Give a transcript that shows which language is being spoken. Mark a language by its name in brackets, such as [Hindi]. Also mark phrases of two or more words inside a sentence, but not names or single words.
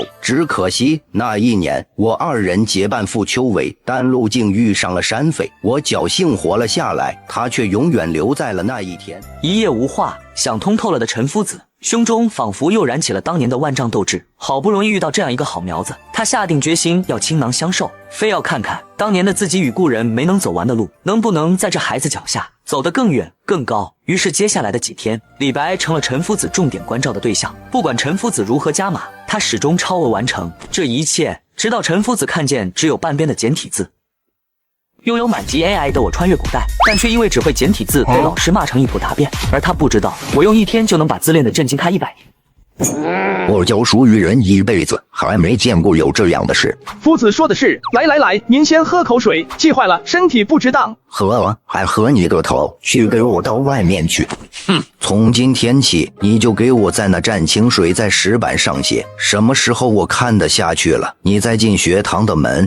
[Chinese] 只可惜那一年，我二人結伴赴秋闱，但路竟遇上了山匪，我僥幸活了下來，他卻永遠留在了那一天。一夜无话，想通透了的陈夫子胸中仿佛又燃起了当年的万丈斗志。好不容易遇到这样一個好苗子，他下定決心要傾囊相授，非要看看當年的自己與故人沒能走完的路，能不能在這孩子腳下走得更遠更高。於是接下來的幾天，李白成了陳夫子重點關照的對象，不管陳夫子如何加碼，他始終超額完成這一切，直到陳夫子看見只有半邊的簡體字。擁有滿級 AI 的我穿越古代，但卻因為只會簡體字被老師罵成一譜答辯，而他不知道我用一天就能把字練得震驚他100年。我教書育人一輩子，還沒見過有這樣的事。夫子說的是，來，您先喝口水，氣壞了身體不值當。喝還喝你個頭，去給我到外面去。從今天起，你就給我在那蘸清水在石板上寫，什麼時候我看得下去了，你再進學堂的門。